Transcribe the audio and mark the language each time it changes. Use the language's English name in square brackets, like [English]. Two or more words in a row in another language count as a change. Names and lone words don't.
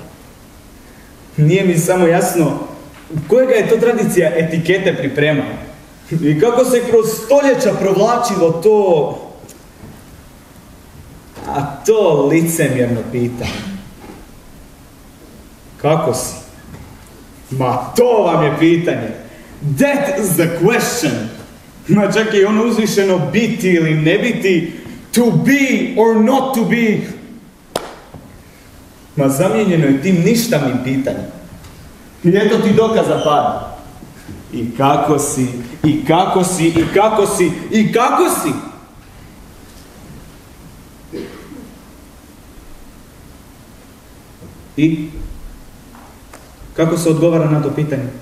[Croatian] Nije mi samo jasno kojega je to tradicija etikete pripremala i kako se kroz stoljeća provlačilo to licemjerno pitanje. Kako si? Ma to vam je pitanje. [English] That is the question. [Croatian] Ma čak i ono uzvišeno biti ili ne biti, [English] to be or not to be. [Croatian] Ma zamijenjeno je tim ništavnim pitanjem. I eto ti dokaza pada. I kako si, i kako si, i kako si, i kako si? I kako se odgovara na to pitanje?